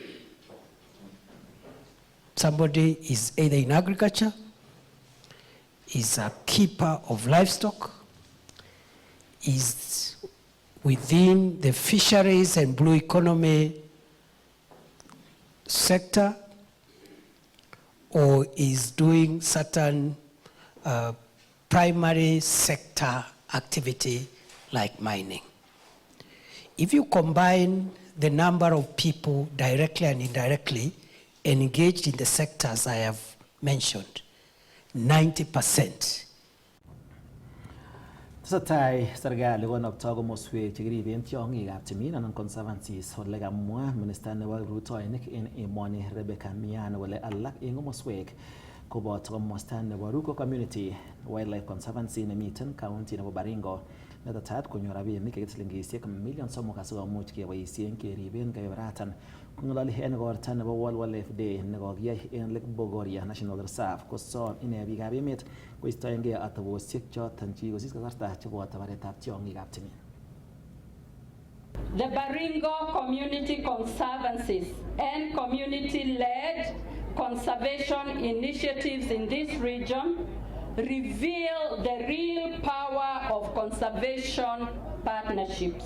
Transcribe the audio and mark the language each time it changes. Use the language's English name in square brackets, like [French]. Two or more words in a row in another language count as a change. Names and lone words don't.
[English] Somebody is either in agriculture, is a keeper of livestock, is within the fisheries and blue economy sector, or is doing certain primary sector activity like mining. If you combine the number of people directly and indirectly engaged in the sectors I have mentioned, 90%. [Kalenjin] Tesetai serikali konoptoi komoswek chekiriben tiong'ikab timin anan conservancies ole kamwa minister nebo rutoinik en emoni Rebecca Miano kole alak en komoswek koboto komosta nebo Ruko Community Wildlife Conservancy nemiten county nebo Baringo netetat konyor rabinik silingisiek million 3 asikomuch keboisien keriben kebeberatan. Kong'ololi en igorta nebo World Wildlife Day nekokiyai en Lake Bogoria National Reserve kosom ine biikab emet koistoengei atebosiek choton chekikosis kasarta cheboto baretab tiong'ikab timin. [English] The Baringo Community Conservancies and community-led conservation initiatives in this region reveal the real power of conservation partnerships.